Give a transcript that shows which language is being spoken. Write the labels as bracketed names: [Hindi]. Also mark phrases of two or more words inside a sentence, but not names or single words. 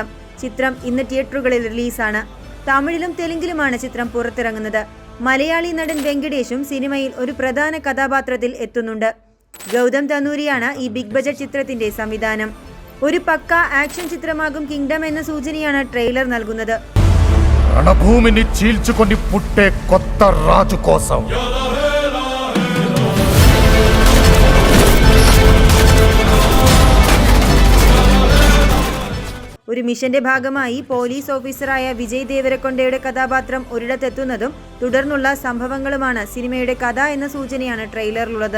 [Malayalam] ചിത്രം ഇന്ന് തിയേറ്ററുകളിൽ റിലീസാണ്. തമിഴിലും തെലുങ്കിലുമാണ് ചിത്രം പുറത്തിറങ്ങുന്നത്. മലയാളി നടൻ വെങ്കടേഷും സിനിമയിൽ ഒരു പ്രധാന കഥാപാത്രത്തിൽ എത്തുന്നുണ്ട്. ഗൗതം തന്നൂരിയാണ് ഈ [English] big budget [Malayalam] ചിത്രത്തിന്റെ സംവിധാനം. ഒരു പക്ക ആക്ഷൻ ചിത്രമാകും കിങ്ഡം എന്ന സൂചനയാണ് ട്രെയിലർ നൽകുന്നത്. [Telugu] రణభూమిని చీల్చుకొని పుట్టే కొత్త రాజు కోసం [Malayalam] ഒരു മിഷന്റെ ഭാഗമായി പോലീസ് ഓഫീസറായ വിജയ് ദേവരക്കൊണ്ടയുടെ കഥാപാത്രം ഒരിടത്തെത്തുന്നതും തുടർന്നുള്ള സംഭവങ്ങളുമാണ് സിനിമയുടെ കഥ എന്ന സൂചനയാണ് ട്രെയിലറിലുള്ളത്.